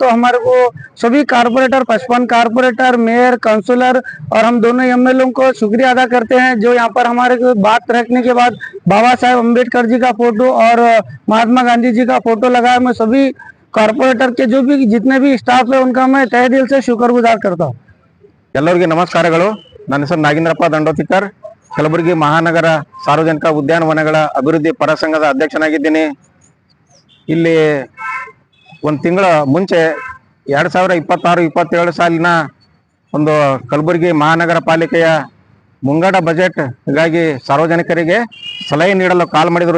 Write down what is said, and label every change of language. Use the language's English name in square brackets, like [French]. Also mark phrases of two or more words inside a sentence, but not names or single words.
[Hindi] तो हमारे को सभी कारपोरेटर, 55 कारपोरेटर, मेयर, काउंसलर और हम दोनों एमएलए को शुक्रिया अदा करते हैं, जो यहाँ पर हमारे को बात रखने के बाद बाबा साहेब अम्बेडकर जी का फोटो और महात्मा गांधी जी का फोटो लगाया। मैं सभी कारपोरेटर के जो भी जितने भी स्टाफ है उनका मैं तहे दिल से शुक्रगुजार करता हूँ। [Kannada] ಎಲ್ಲರಿಗೆ ನಮಸ್ಕಾರಗಳು। ನನ್ನ ಹೆಸರು ನಾಗೇಂದ್ರಪ್ಪ ದಂಡೋತಿಕರ್, ಕಲಬುರಗಿ ಮಹಾನಗರ ಸಾರ್ವಜನಿಕ ಉದ್ಯಾನವನಗಳ ಅಭಿವೃದ್ಧಿ ಪರ ಸಂಘದ ಅಧ್ಯಕ್ಷನಾಗಿದ್ದೀನಿ. ಇಲ್ಲಿ ಒಂದು ತಿಂಗಳ ಮುಂಚೆ 2026-27 ಸಾಲಿನ ಒಂದು ಕಲಬುರಗಿ ಮಹಾನಗರ ಪಾಲಿಕೆಯ ಮುಂಗಡ ಬಜೆಟ್ಗಾಗಿ ಸಾರ್ವಜನಿಕರಿಗೆ ಸಲಹೆ ನೀಡಲು ಕಾಲ್ ಮಾಡಿದರು.